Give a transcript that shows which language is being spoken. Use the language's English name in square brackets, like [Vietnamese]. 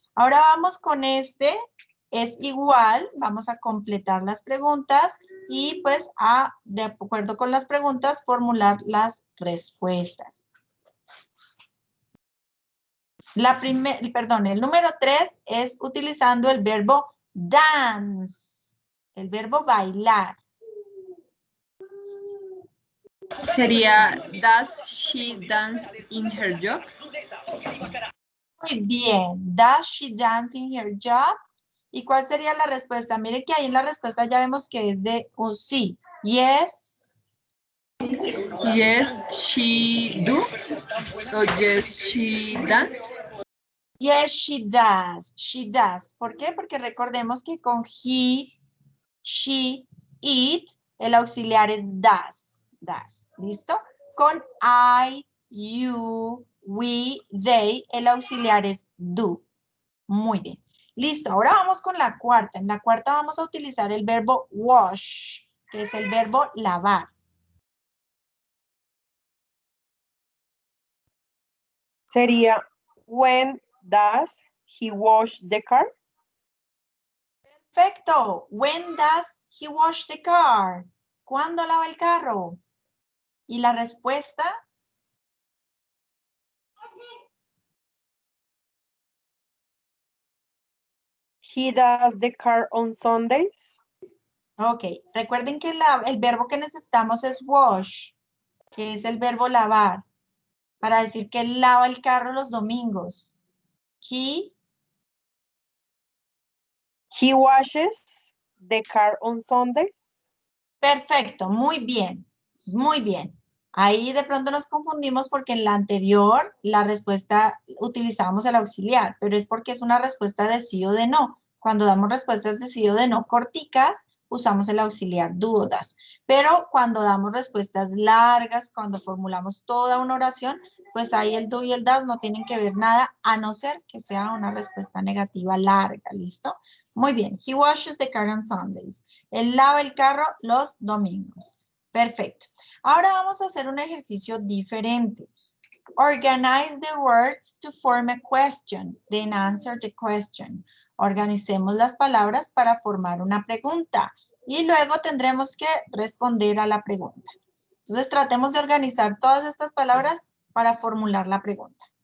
[Spanish] Ahora vamos con este. Es igual, vamos a completar las preguntas y pues de acuerdo con las preguntas, formular las respuestas. El número 3 es utilizando el verbo dance, el verbo bailar. [English] Sería does she dance in her job? [Spanish] Muy bien. [English] Does she dance in her job? [Spanish] ¿Y cuál sería la respuesta? Miren que ahí en la respuesta ya vemos que es de un sí. [English] Yes. Yes, she do. O yes, she dance. Yes, she does. She does. [Spanish] ¿Por qué? Porque recordemos que con [English] he, she, it, [Spanish] el auxiliar es [English] does. Does. [Spanish] ¿Listo? Con I, you, we, they, el auxiliar es do. Muy bien. Listo, ahora vamos con la cuarta. En la cuarta vamos a utilizar el verbo wash, que es el verbo lavar. [English] Sería, when does he wash the car? [Spanish] Perfecto. [English] When does he wash the car? [Spanish] ¿Cuándo lava el carro? Y la respuesta, [English] He does the car on Sundays. ok. [Spanish] Recuerden que el verbo que necesitamos es wash, que es el verbo lavar, para decir que él lava el carro los domingos. [English] He washes the car on Sundays. [Spanish] Perfecto, muy bien, muy bien. Ahí de pronto nos confundimos porque en la anterior la respuesta utilizamos el auxiliar, pero es porque es una respuesta de sí o de no. Cuando damos respuestas de sí o de no corticas, usamos el auxiliar do o das. Pero cuando damos respuestas largas, cuando formulamos toda una oración, pues ahí el do y el das no tienen que ver nada, a no ser que sea una respuesta negativa larga, ¿listo? Muy bien. [English] He washes the car on Sundays. [Spanish] Él lava el carro los domingos. Perfecto. Ahora vamos a hacer un ejercicio diferente. [English] Organize the words to form a question, then answer the question. [Spanish] Organicemos las palabras para formar una pregunta y luego tendremos que responder a la pregunta. Entonces tratemos de organizar todas estas palabras para formular la pregunta.